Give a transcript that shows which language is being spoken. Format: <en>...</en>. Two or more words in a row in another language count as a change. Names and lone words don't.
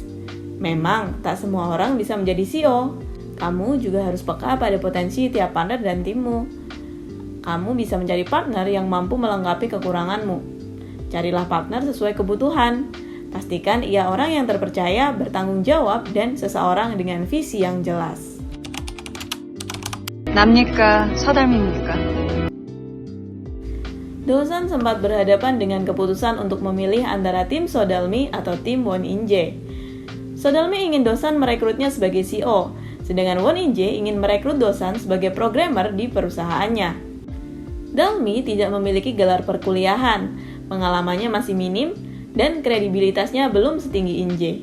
<id>Memang, tak semua orang bisa menjadi CEO. Kamu juga harus peka pada potensi tiap partner dan timmu. Kamu bisa mencari partner yang mampu melengkapi kekuranganmu. Carilah partner sesuai kebutuhan. Pastikan ia orang yang terpercaya, bertanggung jawab, dan seseorang dengan visi yang jelas.</id> <ko>남니까 서달미입니까?</ko> <id>Do San sempat berhadapan dengan keputusan untuk memilih antara tim So Dalmi atau tim Won In Jae. So Dalmi ingin Do San merekrutnya sebagai CEO, sedangkan Won In Jae ingin merekrut Do San sebagai programmer di perusahaannya. Dalmi tidak memiliki gelar perkuliahan, pengalamannya masih minim, dan kredibilitasnya belum setinggi In Jae.</id>